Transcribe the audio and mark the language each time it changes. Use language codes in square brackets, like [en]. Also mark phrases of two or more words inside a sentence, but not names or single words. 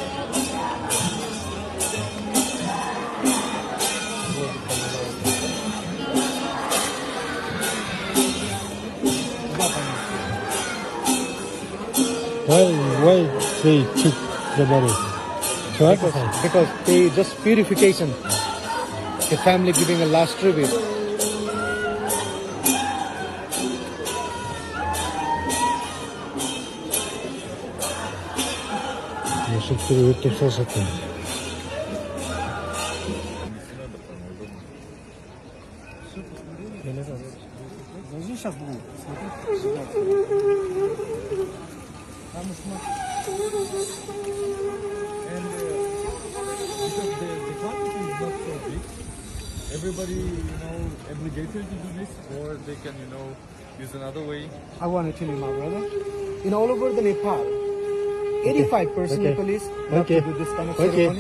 [en] Why they took the body? To exercise. Because they just purification. The family giving a last tribute. [ky] Ушинтип өрттөп салышат экен. [ru] Должны сейчас будет смотреть. Там [en] And because the quantity is not so big, everybody, obligated to do this, or they can, use another way. I want to tell you, my brother. In all over the Nepal, 85% Nepalese love to do this kind of ceremony.